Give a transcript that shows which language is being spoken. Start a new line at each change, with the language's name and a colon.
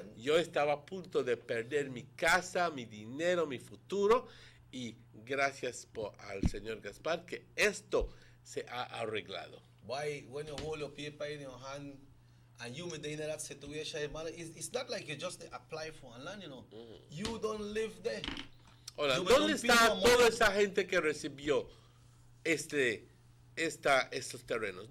Spanish: Yo estaba a punto de perder mi casa, mi dinero, mi futuro y gracias al señor Gaspar que esto se ha arreglado.
English: Why, when you hold your paper in your hand and you in that situation, it's not like you just apply for a land, you know. You don't live there.
Spanish: Ahora, ¿dónde está toda esa gente que recibió estos terrenos?